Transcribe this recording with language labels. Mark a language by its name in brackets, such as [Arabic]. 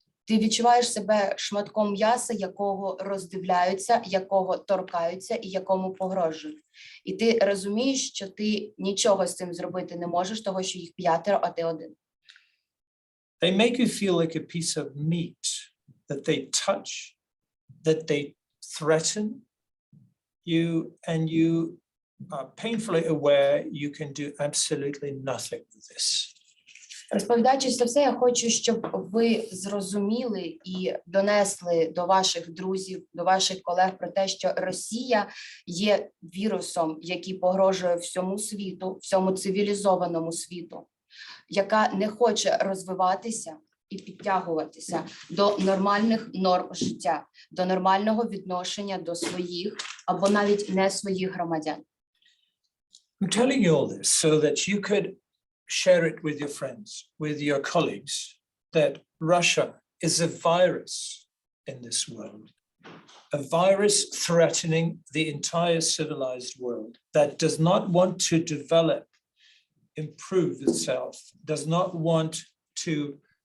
[Ukrainian] Ти відчуваєш себе шматком м'яса, якого роздивляються, якого торкаються і якому погрожують. І ти розумієш, що ти нічого з цим зробити не можеш, того, що їх 5, а ти один. [English] They make you feel like a piece of meat that they touch, that they threaten you, and you are painfully aware you can do absolutely nothing with this. [Ukrainian] Розповідаючи це все, я хочу, щоб ви зрозуміли і донесли до ваших друзів, до ваших колег про те, що Росія є вірусом, який погрожує всьому світу, всьому цивілізованому світу, яка не хоче розвиватися і підтягуватися до нормальних норм життя, до нормального відношення до своїх або навіть не своїх громадян. [English] I'm telling you all this so that you could share it with your friends, with your colleagues, that Russia is a virus in this world, a virus threatening the entire civilized world that does not want to develop, improve itself, does not want to